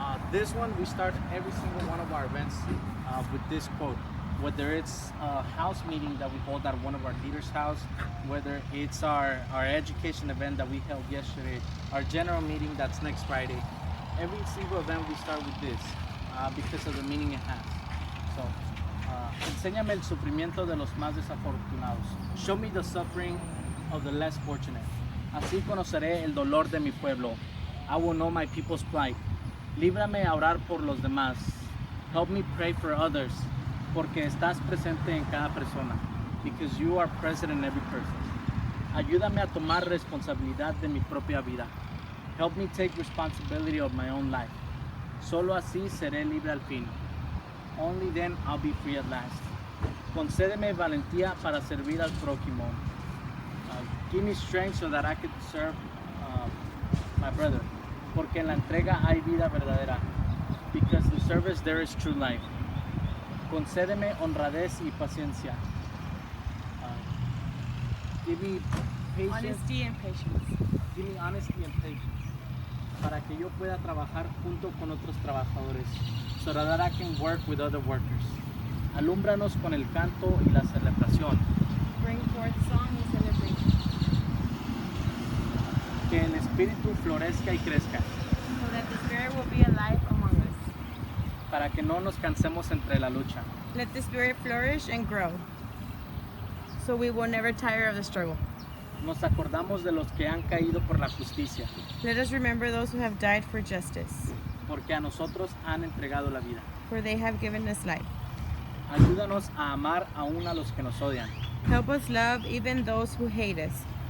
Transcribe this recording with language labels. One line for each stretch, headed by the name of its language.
English: This one, we start every single one of our events with this quote. Whether it's a house meeting that we hold at one of our leaders' house, whether it's our education event that we held yesterday, our general meeting that's next Friday, every single event we start with this because of the meaning it has.
Spanish: So, enséñame el sufrimiento de los más desafortunados.
English: Show me the suffering of the less fortunate.
Spanish: Así conoceré el dolor de mi pueblo.
English: I will know my people's plight.
Spanish: Líbrame a orar por los demás.
English: Help me pray for others.
Spanish: Porque estás presente en cada persona.
English: Because you are present in every person.
Spanish: Ayúdame a tomar responsabilidad de mi propia vida.
English: Help me take responsibility of my own life.
Spanish: Solo así seré libre al fin.
English: Only then I'll be free at last.
Spanish: Concédeme valentía para servir al prójimo.
English: Give me strength so that I could serve my brother.
Spanish: Porque en la entrega hay vida verdadera.
English: Because in service there is true life.
Spanish: Concédeme honradez y paciencia.
English: Give me patience. Honesty and patience. Give me honesty and patience.
Spanish: Para que yo pueda trabajar junto con otros trabajadores.
English: So that I can work with other workers.
Spanish: Alúmbranos con el canto y la celebración.
English: Bring forth song and celebration.
Spanish: Que el espíritu florezca y crezca.
English: So that the spirit will be alive among us.
Spanish: Para que no nos cansemos entre la lucha.
English: Let the spirit flourish and grow. So we will never tire of the struggle.
Spanish: Nos acordamos de los que han caído por la justicia.
English: Let us remember those who have died for justice.
Spanish: Porque a nosotros han entregado la vida.
English: For they have given us life.
Spanish: Ayúdanos a amar aún a los que nos odian.
English: Help us love even those who hate us.